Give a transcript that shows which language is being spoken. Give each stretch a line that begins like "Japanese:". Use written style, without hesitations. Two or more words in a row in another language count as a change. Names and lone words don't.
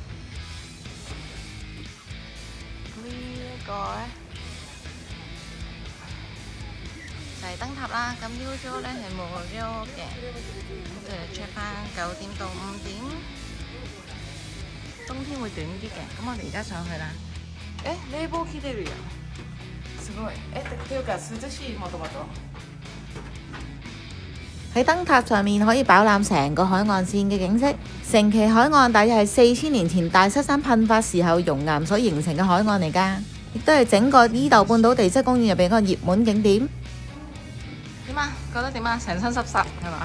Cantonese: 呢一個呢，就係燈塔啦，咁 usual 呢係冇 usual 嘅，咁就 check 翻9點到5點，冬天會短啲嘅。咁我哋而家上去啦。
Japanese: 冷房効いてるよ。すごい。っていうか涼しいもともと。
Cantonese: 喺燈塔上面可以飽覽成個海岸線嘅景色。城崎海岸大約係4000年前大塞山噴發時候熔岩所形成嘅海岸嚟㗎，亦都係整個伊豆半島地質公園入邊一個熱門景點。點啊？覺得點啊？成身濕濕係嘛？